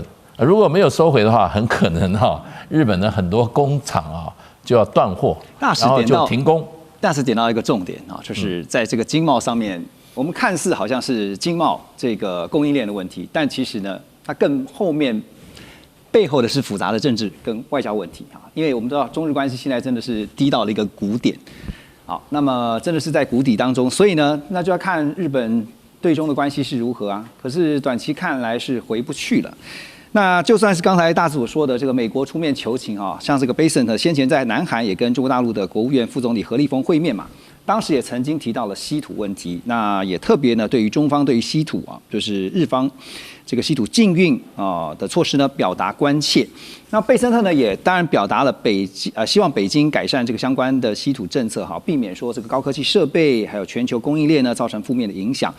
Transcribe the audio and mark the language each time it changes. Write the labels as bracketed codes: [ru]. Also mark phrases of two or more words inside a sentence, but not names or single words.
[zh] 如果沒有收回的話，很可能日本的很多工廠就要斷貨，然後就停工。大使點到一個重點就是在這個經貿上面，我們看似好像是經貿這個供應鏈的問題，但其實呢，它更後面背後的是複雜的政治跟外交問題因為我們知道中日關係現在真的是低到了一個谷點，好，那麼真的是在谷底當中，所以呢，那就要看日本對中的關係是如何啊。可是短期看來是回不去了。那就算是剛才大使所說的這個美國出面求情像這個 Bessent 先前在南韓也跟中國大陸的國務院副總理何立峰會面嘛，當時也曾經提到了稀土問題，那也特別呢對於中方對於稀土就是日方這個稀土禁運的措施呢表達關切。那貝森特呢也當然表達了希望北京改善這個相關的稀土政策避免說這個高科技設備還有全球供應鏈呢造成負面的影響。